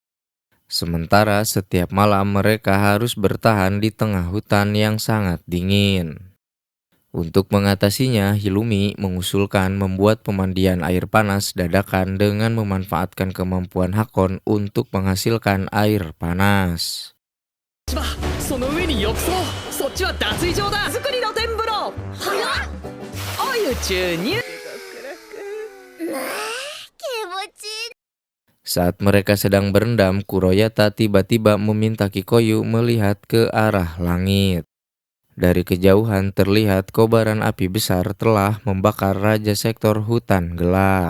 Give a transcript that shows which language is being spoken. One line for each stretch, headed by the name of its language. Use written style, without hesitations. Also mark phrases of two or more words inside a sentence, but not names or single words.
Indonesian: Sementara setiap malam mereka harus bertahan di tengah hutan yang sangat dingin. Untuk mengatasinya, Hilumi mengusulkan membuat pemandian air panas dadakan dengan memanfaatkan kemampuan Hakon untuk menghasilkan air panas.
Japanese: その上に浴槽、そっちは脱衣場だ。作り露天風呂。早っ。お湯注入。
Indonesian: Saat mereka sedang berendam, Kuroyata tiba-tiba meminta Kikoyu melihat ke arah langit. Dari kejauhan terlihat kobaran api besar telah membakar Raja Sektor Hutan Gelap.